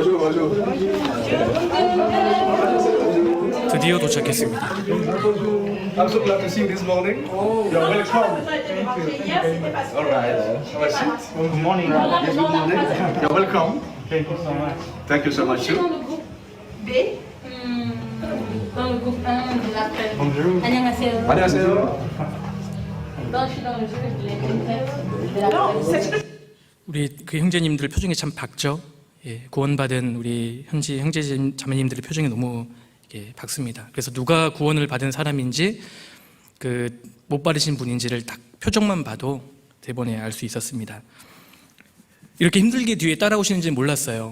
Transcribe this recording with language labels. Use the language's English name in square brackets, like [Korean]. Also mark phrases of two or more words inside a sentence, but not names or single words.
[Korean] 드디어 도착했습니다. [English] I'm so glad to see you this morning. You're welcome. All right. Have a seat. Good morning. Yes, good morning. You're welcome. Thank you so much. Thank you so much too. B. [French] Dans le groupe 1 de l'après. Bonjour. [Korean] 안녕하세요. 안녕하세요. [French] Non, je suis dans le jeu de l'après. [Korean] 우리 그 형제님들 표정이 참 밝죠? 예, 구원받은 우리 형제 자매님들의 표정이 너무 밝습니다. 그래서 누가 구원을 받은 사람인지 못 받으신 분인지를 딱 표정만 봐도 대번에 알 수 있었습니다. 이렇게 힘들게 뒤에 따라오시는지 몰랐어요.